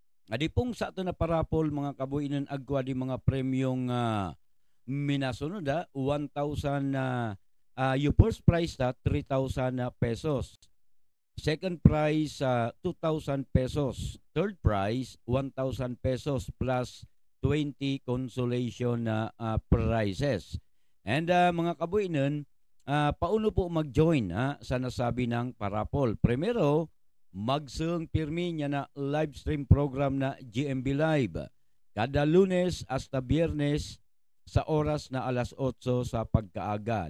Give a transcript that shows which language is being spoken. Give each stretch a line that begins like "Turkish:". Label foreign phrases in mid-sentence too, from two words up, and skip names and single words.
Bikol: Adi pong sa ato na parapol mga kabuinan agwa di mga premyong minasunod 1,000 yung
English: first prize
Bikol: 3,000 pesos.
English: Second prize 2,000 pesos. Third prize 1,000 pesos plus 20 consolation prizes.
Bikol: And mga kabuinan, pauno po mag-join sa nasabi ng parapol. Primero, magsung pirmi niya na
English: live stream program
Bikol: na GMB Live. Kada Lunes hasta Biyernes sa oras na alas 8 sa pagkaaga.